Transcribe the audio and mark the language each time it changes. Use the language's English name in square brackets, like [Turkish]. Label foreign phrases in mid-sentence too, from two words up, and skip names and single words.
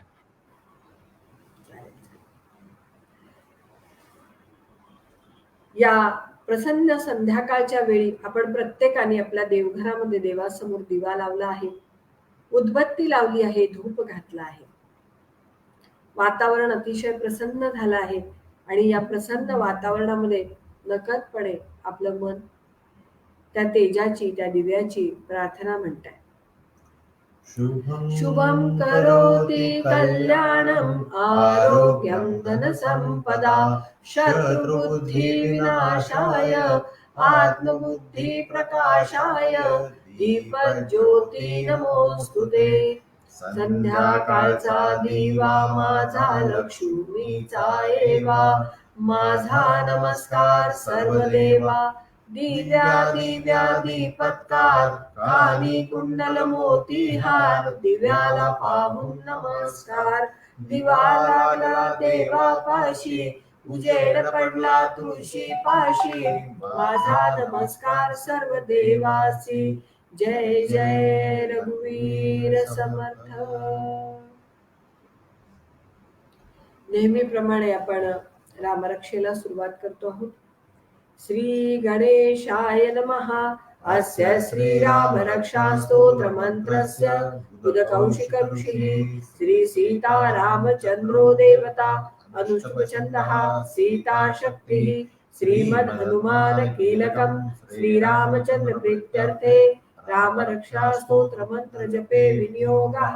[Marathi] या प्रसन्न संध्याकाळच्या वेळी आपण प्रत्येकाने आपल्या देवघरामध्ये देवासमोर दिवा लावला आहे, उदबत्ती लावली आहे, धूप घातला आहे. वातावरण अतिशय प्रसन्न झालं आहे आणि या प्रसन्न वातावरणामध्ये नकळतपणे आपलं मन त्या तेजाची, त्या दिव्याची प्रार्थना म्हणताय. [Sanskrit] शुभं करोति कल्याणं आरोग्यं धनसंपदा शत्रुबुद्धिविनाशाय आत्मबुद्धिप्रकाशाय दीपज्योती नमोस्तुते. [Marathi] संध्याकाळचा दिवा माझा लक्ष्मीचा एवा, माझा नमस्कार सर्वदेवा. दिव्या दिव्या दीपत्कार, कानी कुंडल मोतीहार, दिव्याला पाहून नमस्कार. दिवा लागला देवापाशी, उजेड पडला तुळशी पाशी, माझा नमस्कार सर्व देवासी. जय जय रघुवीर समर्थ. नेहमीप्रमाणे आपण रामरक्षेला सुरुवात करतो आहोत. [Sanskrit] श्री गणेशाय नमः. अस्य श्रीराम रक्षा स्तोत्र मंत्रस्य उदकौशिक ऋषिः श्री सीता रामचंद्रो देवता अनुष्टुप्छन्दः सीता शक्तिः श्रीमद् हनुमान कीलकं श्रीरामचंद्र प्रीत्यर्थे राम रक्षा स्तोत्र मंत्र जपे विनियोगः.